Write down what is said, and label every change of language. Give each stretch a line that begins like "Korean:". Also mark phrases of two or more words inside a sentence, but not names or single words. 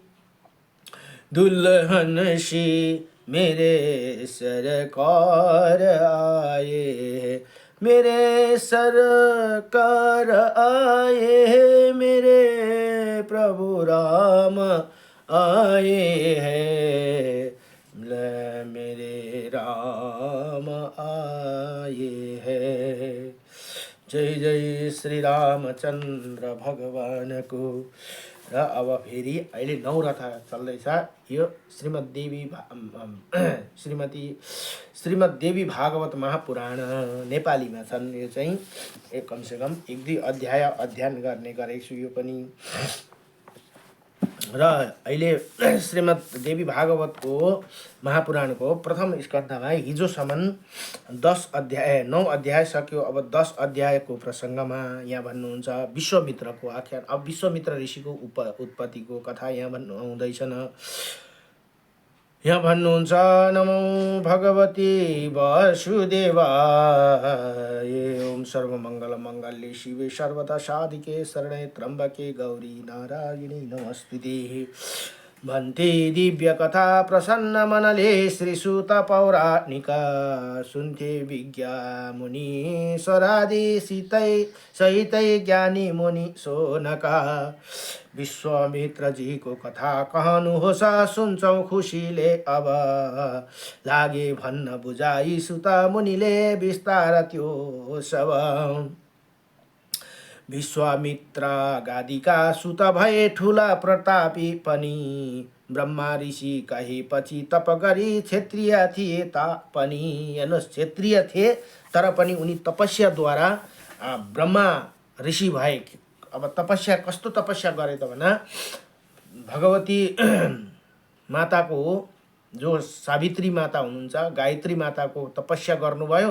Hindi: दुल्हन सी मेरे सरकार आए मेरे सरकार आए मेरे प्रभु राम आए हैं मेरे राम आए हैं जय जय श्री रामचन्द्र भगवान को
Nepali: र अब फेरि अहिले नौरथा चल्दैछ यो श्रीमद् देवी भागवत महापुराण नेपालीमा छन् यो चाहिँ कमसेकम 1-2 अध्याय अध्ययन गर्ने गरेको छु यो पनि र अहिले श्रीमद् देवी भागवतको महापुराणको प्रथम स्कन्धमा हिजोसम्म 9 अध्याय सक्यो अब 10 अध्यायको प्रसङ्गमा यहाँ भन्नुहुन्छ विश्वामित्रको आख्यान अब विश्वामित्र ऋषिको उत्पत्तिको कथा यहाँ भन्नु हुँदैछन् यहाँ भन्नुहुन्छ
Sanskrit: नमो भगवती वासुदेवाय ओम सर्वमङ्गल मङ्गल्ये शिवे सर्वदा साधिके शरणे त्र्यम्बके गौरी नारायणी
Nepali: नमस्तुते भन्ते दिव्य कथा प्रसन्न मनले श्रीसुत पौराणिका सुन्थे विज्ञा मुनि स्वरादि सहितै ज्ञानी मुनि सोनका विश्वामित्र जी को कथा कहनुहोस् सुन्छौं खुसीले अब लागे भन्न बुझाई सुत मुनिले विस्तार त्यो सब विश्वामित्र गादिका सुत भए ठुला प्रतापी पनि ब्रह्मा ऋषि कहेपछि तप गरी क्षत्रिय थिए तापनि हेर्नुहोस् क्षत्रिय थिए तर पनि उनी तपस्याद्वारा ब्रह्मा ऋषि भए अब तपस्या कस्तो तपस्या गरे त भना भगवती माताको जो सावित्री माता हुनुहुन्छ, गायत्री माताको तपस्या गर्नुभयो।